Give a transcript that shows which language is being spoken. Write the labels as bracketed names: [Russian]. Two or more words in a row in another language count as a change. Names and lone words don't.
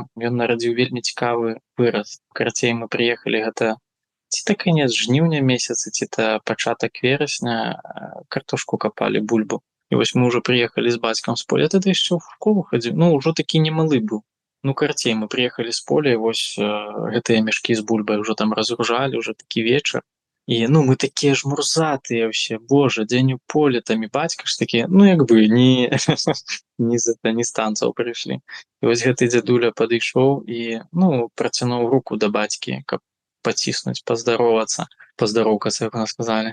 [Belarusian] Ён нарадзіў вельмі цікавы выраз. Карацей, мы прыехалі гэта ці та канец жніўня месяца, ці та пачатак верасня, картошку капалі, бульбу. І вось мы ўжо прыехалі з бацькам з поля, тады яшчэ ў школу хадзіў, ну, ўжо такі немалы быў. Ну, карацей, [Russian] мы приехали с поля, [Belarusian] и вось гэтыя мяшкі з бульбай уже там разгружали, уже такі вечар. І, ну, мы такія ж мурзатыя вообще, боже, дзень у поле, там і бацька ж такі, ну, як бы, не з танцаў прыйшлі. І вось гэты дзядуля падышоў і, ну, працянуў руку да бацькі, каб паціснуць, паздароўкацца, як у нас сказалі.